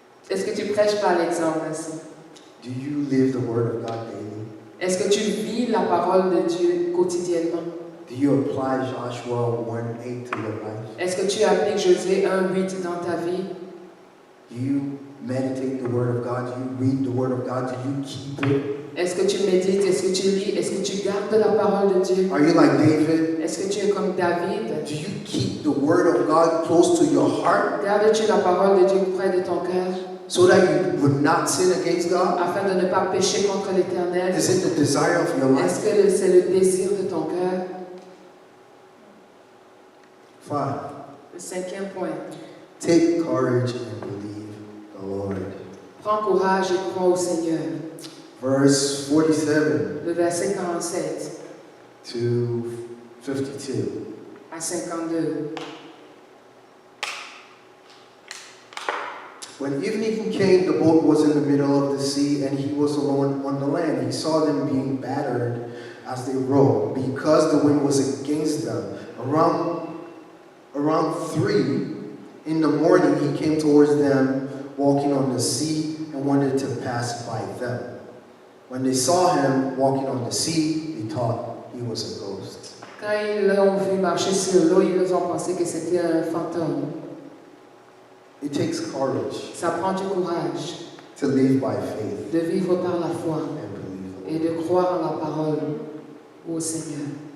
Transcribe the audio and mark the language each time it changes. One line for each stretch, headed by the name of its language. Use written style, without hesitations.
French: Est-ce que tu prêches par l'exemple ainsi?
English: Do you live the word of God daily?
French: Est-ce que tu vis la parole de Dieu quotidiennement?
English: Do you apply Joshua 1:8 to your life?
French: Est-ce que tu appliques Josué 1:8 dans ta vie?
English: Do you meditate the word of God? Do you read the word of God? Do you keep it?
French: Est-ce que tu médites? Est-ce que tu lis? Est-ce que tu gardes la parole de Dieu?
English: Are you like David?
French: Est-ce que tu es comme David?
English: Do you keep the word of God close to your heart
French: Gardes-tu la parole de Dieu près de ton cœur
English: so that you would not sin against God?
French: afin de ne pas pécher contre l'Éternel?
English: Is it the desire of your life?
French: Est-ce que c'est le désir de ton cœur?
English: 5.
French: Le 5e point.
English: Take courage and believe the Lord.
French: Prends courage et crois au Seigneur.
English: Verse 47
French: Le verset 47
English: to 52.
French: à 52.
English: When evening came, the boat was in the middle of the sea, and he was alone on the land. He saw them being battered as they rowed, because the wind was against them. Around 3 in the morning, he came towards them, walking on the sea, and wanted to pass by them. When they saw him walking on the sea, they thought he was a ghost.
French: Quand ils l'ont vu marcher sur l'eau, ils ont pensé que c'était un fantôme.
English: It takes courage
French: Ça prend du courage
English: to live by faith
French: de vivre par la foi
English: and believe.
French: et de croire en la parole au Seigneur.